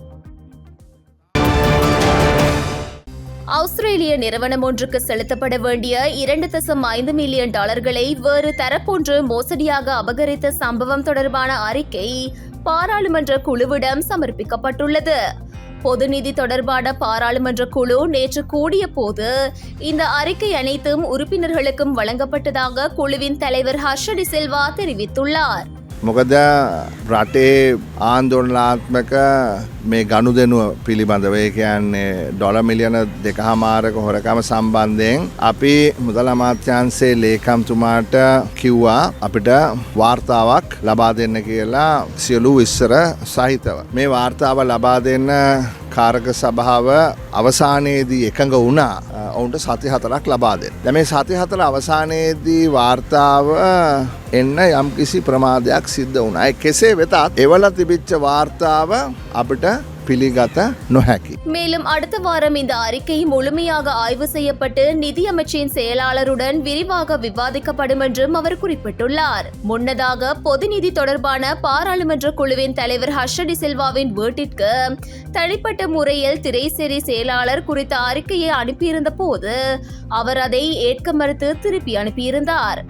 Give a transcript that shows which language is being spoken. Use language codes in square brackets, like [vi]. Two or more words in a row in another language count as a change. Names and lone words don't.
[ta] ஆஸ்திரேலிய நிறுவனம் ஒன்றுக்கு செலுத்தப்பட வேண்டிய $2.5 மில்லியன் வேறு தரப்பொன்று மோசடியாக அபகரித்த சம்பவம் தொடர்பான அறிக்கை பாராளுமன்ற குழுவிடம் சமர்ப்பிக்கப்பட்டுள்ளது. பொது நிதி தொடர்பான பாராளுமன்ற குழு நேற்று கூடிய போது இந்த அறிக்கை அனைத்தும் உறுப்பினர்களுக்கும் வழங்கப்பட்டதாக குழுவின் தலைவர் ஹர்ஷ டி சில்வா தெரிவித்துள்ளார். [si] මොකද රටේ ආන්දෝලනාත්මක මේ ගනුදෙනුව පිළිබඳව ඒ කියන්නේ ඩොලර් මිලියන 2.5ක හොරකම සම්බන්ධයෙන් අපි මුදල් අමාත්‍යාංශයේ ලේකම්තුමාට කිව්වා අපිට වාර්තාවක් ලබා දෙන්න කියලා සියලු විස්තර සහිතව. මේ වාර්තාව ලබා දෙන්න කාරක සභාව අවසානයේදී එකඟ වුණා ඔවුන්ට සති 4ක් ලබා දෙන්න. දැන් මේ සති 4 අවසානයේදී වාර්තාව එන්න යම්කිසි ප්‍රමාදයක් සිද්ධ වුණා. ඒ කෙසේ වෙතත් එවල තිබිච්ච වාර්තාව අපිට පිළිගත නොහැකි. [ta] மேலும் அடுத்த வாரம் இந்த அறிக்கை முழுமையாக ஆய்வு செய்யப்பட்டு நிதியமைச்சின் செயலாளருடன் விரிவாக விவாதிக்கப்படும் என்றும் அவர் குறிப்பிட்டுள்ளார். முன்னதாக பொது நிதி தொடர்பான பாராளுமன்ற குழுவின் தலைவர் ஹர்ஷ டி சில்வாவின் வீட்டிற்கு தனிப்பட்ட முறையில் திரைசேரி செயலாளர் குறித்த அறிக்கையை அனுப்பியிருந்த போது அவர் அதை ஏற்க மறுத்து திருப்பி அனுப்பியிருந்தார்.